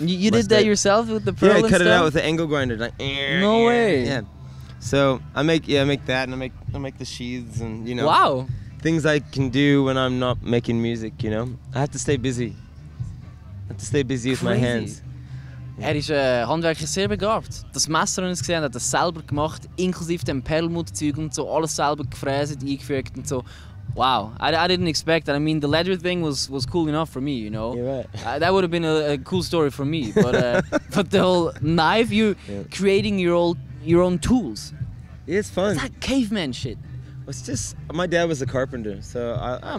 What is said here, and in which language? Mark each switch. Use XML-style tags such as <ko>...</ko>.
<en>You did that yourself with the pearl? Yeah, I and cut it stuff? out with the angle grinder. Like. No way. Yeah. So I make that, and I make the sheaths, and you know. Wow. Things I can do when I'm not making music. You know, I have to stay busy. I have to stay busy with my hands.</en> <de>Ist handwerklich sehr begabt. Das Messer, das gesehen hat er selber gemacht, inklusive dem Perlmutterzeug und so, alles selber gefräst, eingefügt und so.</de> <en>Wow, I didn't expect that. I mean, the leather thing was cool enough for me, you know. You're right. That would have been a cool story for me, but but the whole knife, creating your own tools. It's fun. It's like caveman shit. It's just, my dad was a carpenter, so</en>